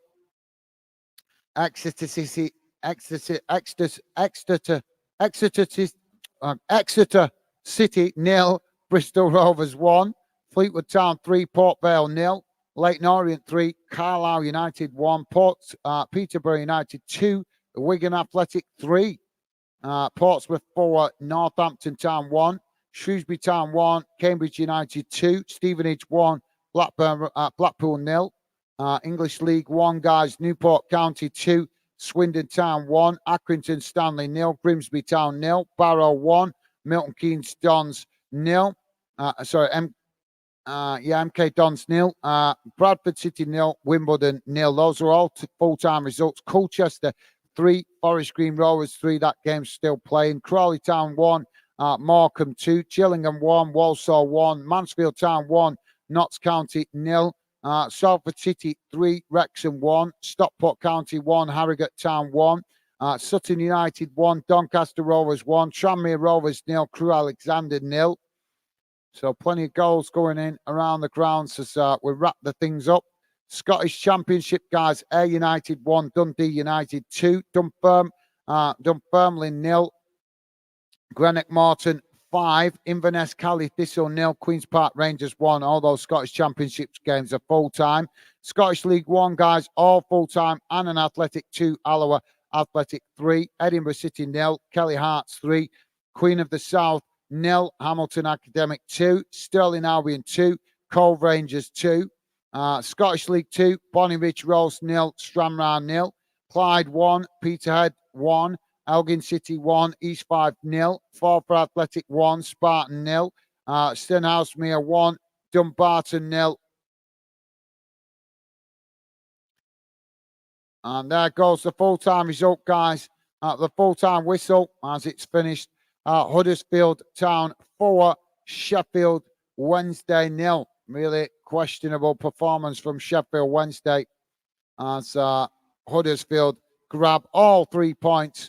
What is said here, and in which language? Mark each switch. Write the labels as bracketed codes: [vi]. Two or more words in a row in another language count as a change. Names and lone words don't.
[en] Exeter City 0, Bristol Rovers 1, Fleetwood Town 3, Port Vale 0, Leyton Orient 3, Carlisle United 1, Peterborough United 2, Wigan Athletic 3, Portsmouth 4, Northampton Town 1, Shrewsbury Town 1, Cambridge United 2, Stevenage 1, Blackpool 0. English League 1, guys, Newport County 2, Swindon Town 1, Accrington Stanley 0, Grimsby Town 0, Barrow 1, Milton Keynes Dons 0. MK Dons 0, Bradford City 0, Wimbledon 0. Those are all full-time results. Colchester 3, Forest Green Rovers 3. That game's still playing. Crawley Town 1, Morecambe 2, Gillingham 1, Walsall 1, Mansfield Town 1, Notts County 0. Salford City 3, Wrexham 1, Stockport County 1, Harrogate Town 1, Sutton United 1, Doncaster Rovers 1, Tranmere Rovers 0, Crewe Alexander 0. So plenty of goals going in around the grounds as we wrap the things up. Scottish Championship, guys, Ayr United 1, Dundee United 2, Dunfermline 0, Greenock Morton 5, Inverness Cali Thistle 0, Queen's Park Rangers 1. All those Scottish Championship games are full-time. Scottish League 1, guys, all full-time. Annan Athletic 2, Alloa Athletic 3, Edinburgh City 0, Kelly Hearts 3, Queen of the South 0, Hamilton Academic 2, Stirling Albion 2, Cove Rangers 2. Scottish League 2, Bonnyrigg Rose 0, Stranraer 0, Clyde 1, Peterhead 1, Elgin City 1, East 5 0, Forfar Athletic 1, Spartan 0, Stenhousemuir 1, Dumbarton 0. And there goes the full-time result, guys. The full-time whistle as it's finished. Huddersfield Town 4, Sheffield Wednesday 0. Really questionable performance from Sheffield Wednesday as Huddersfield grab all 3 points.